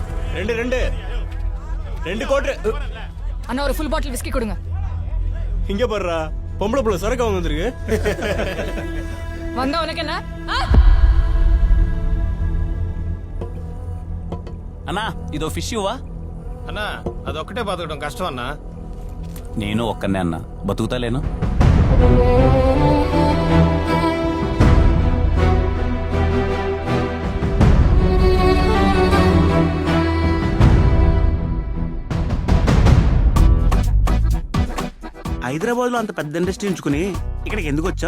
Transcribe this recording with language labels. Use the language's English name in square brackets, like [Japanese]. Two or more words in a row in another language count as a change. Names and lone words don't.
[Tamil] ரெண்டு கோட்ரு அண்ணா ஒரு ஃபுல் பாட்டில் விஸ்கி கொடுங்க. இங்க போடுறா பொம்பளை புள்ள சரக்கு வாங்க வந்திருக்கு. வந்தா உனக்கு என்ன? [Telugu] అన్నా ఇదో ఫిష్ ఇవ్వా అన్నా అదొక్కటే బతకడం కష్టం అన్నా. నేను ఒక్కనే అన్నా బతుకుతాలేను. హైదరాబాద్ లో అంత పెద్ద ఇండస్ట్రీ ఉంచుకుని ఇక్కడికి ఎందుకు వచ్చావు?